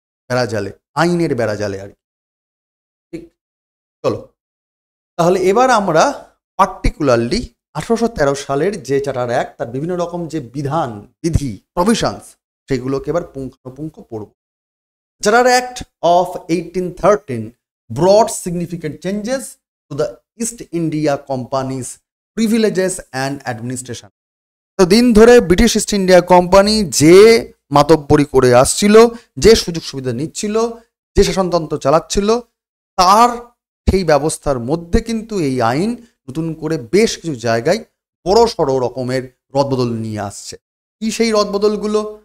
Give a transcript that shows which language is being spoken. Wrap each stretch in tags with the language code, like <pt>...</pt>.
<bn>বেড়াজালে, আইনের বেড়াজালে আর কি। ঠিক, চলো তাহলে এবার আমরা পার্টিকুলারলি 1813 সালের যে চার্টার অ্যাক্ট তার বিভিন্ন রকম যে বিধান, বিধি, প্রভিশনস সেগুলোকে এবার পুঙ্খানুপুঙ্খ পড়ব।</bn> <en>Charter act of 1813 brought significant changes to the East India Company's privileges and administration.</en> <bn>তো দিন ধরে ব্রিটিশ ইস্ট ইন্ডিয়া কোম্পানি যে মাতব্বরি করে আসছিল, যে সুযোগ সুবিধা নিচ্ছিল, যে শাসনতন্ত্র চালাচ্ছিল, তার সেই ব্যবস্থার মধ্যে কিন্তু এই আইন নতুন করে বেশ কিছু জায়গায় বড় সড়ো রকমের রদবদল নিয়ে আসছে। কি সেই রদবদলগুলো?</bn>